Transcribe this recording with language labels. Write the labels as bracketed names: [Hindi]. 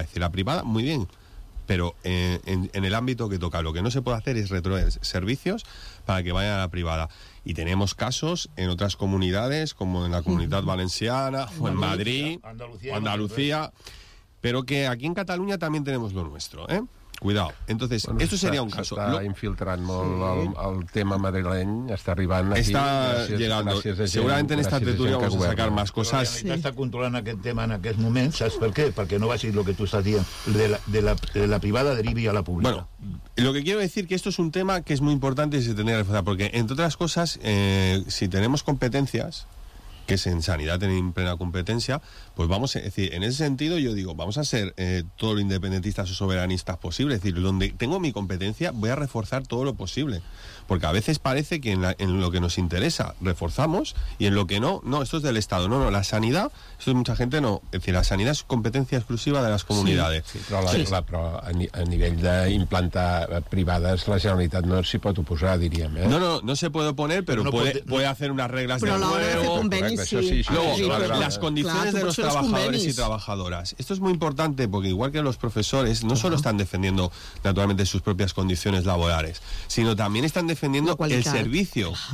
[Spanish] Es decir, la privada, muy bien, pero en el ámbito que toca, lo que no se puede hacer es retroceder servicios para que vayan a la privada. Y tenemos casos en otras comunidades, como en la Comunidad Valenciana, o en Madrid, Andalucía, pero que aquí en Cataluña también tenemos lo nuestro, ¿eh? Cuidado. Entonces, bueno, esto sería un caso. Está infiltrando [Catalan] molt el tema madrileny, està arribant aquí. Està llegant. [Spanish] Segurament en esta tertúlia vamos a sacar más cosas. Sí. [Catalan] Està controlant aquest tema en aquest moment. ¿Saps per què? Perquè [Spanish] no va a ser lo que tú estás [Catalan] dient. De la privada derivi a la pública. [Spanish] Bueno, lo que quiero decir que esto es un tema que es muy importante y se tenía que reforzar. Porque, entre otras cosas, si tenemos competencias, que es en sanidad tener plena competencia, pues vamos a decir, en ese sentido yo digo, vamos a ser todo lo independentistas o soberanistas posible, es decir, donde tengo mi competencia voy a reforzar todo lo posible, porque a veces parece que en lo que nos interesa reforzamos y en lo que no, esto es del Estado, no, la sanidad, esto es mucha gente, no, es decir, la sanidad es competencia exclusiva de las comunidades. [Catalan] Sí, sí, però a nivell de implanta privades la Generalitat no s'hi pot oposar, diríem. [Spanish] No se puede oponer, pero no puede hacer unas reglas de juego. Pero la hora de hacer convenios [Catalan] això sí. Això [Spanish] luego, las condiciones de los trabajadores y trabajadoras. Esto es muy importante porque igual que los profesores, no solo están defendiendo naturalmente sus propias condiciones laborales, sino también están defendiendo el servicio.